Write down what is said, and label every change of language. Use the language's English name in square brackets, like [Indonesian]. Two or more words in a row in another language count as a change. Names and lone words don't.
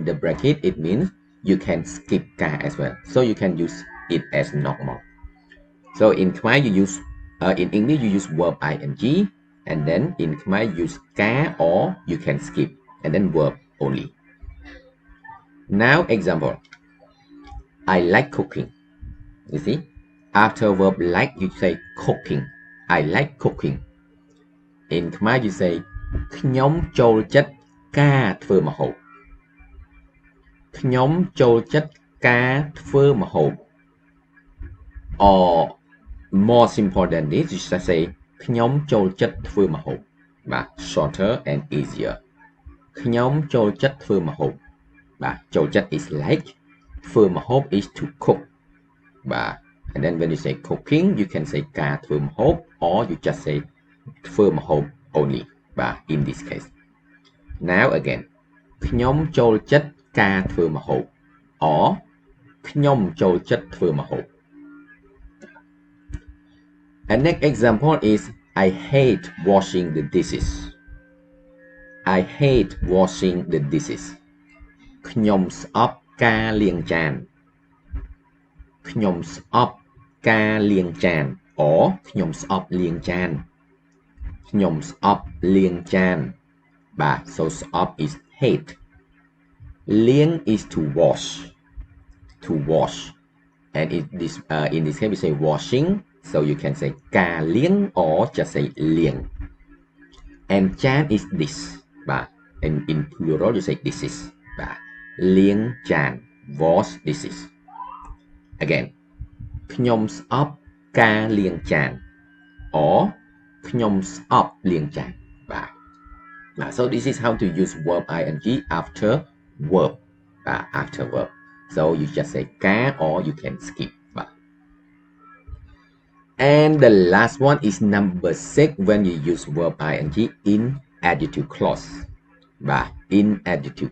[English] the bracket it means you can skip ការ as well so you can use it as normal so in Khmer you use in English you use verb ing and then in Khmer you use ការ or you can skip and then verb only now example I like cooking you see after verb like you say cooking I like cooking in Khmer you say [Khmer] ខ្ញុំចូលចិត្តការធ្វើម្ហូប ខ្ញុំចូលចិត្តការធ្វើម្ហូប [English] or more simple than this you should say [Khmer] ខ្ញុំចូលចិត្តធ្វើម្ហូប [English] បាទ shorter and easier [Khmer] ខ្ញុំចូលចិត្តធ្វើម្ហូប បាទ ចូលចិត្ត [English] is like [Khmer] ធ្វើម្ហូប [English] is to cook បាទ and then when you say cooking you can say [Khmer] ការធ្វើម្ហូប [English] or you just say [Khmer] ធ្វើម្ហូប [English] only បាទ in this case now again [Khmer] ខ្ញុំចូលចិត្តការធ្វើម្ហូប [English] or [Khmer] ខ្ញុំចូលចិត្តធ្វើម្ហូប [English] and next example is I hate washing the dishes I hate washing the dishes [Khmer] ខ្ញុំស្អប់ការលាងចាន ខ្ញុំស្អប់ការលាងចាន [English] or [Khmer] ខ្ញុំស្អប់ លាងចាន ខ្ញុំស្អប់លាងចាន បាទ [English] so ស្អប់ is hate លាង is to wash and in this case we say washing so you can say [Khmer] ការលាង [English] or just say លាង and ចាន is this បាទ and in plural you say dishes [Khmer] បាទលាងចាន [English] wash dishes again [Khmer] ខ្ញុំស្អប់ការលាងចាន [English] or [Khmer] ខ្ញុំស្អប់លាងចានបាទ [English] so this is how to use verb ing after verb after verb so you just say ការ or you can skip បាទ and the last one is number 6 when you use verb ing in adjective clause បាទ in adjective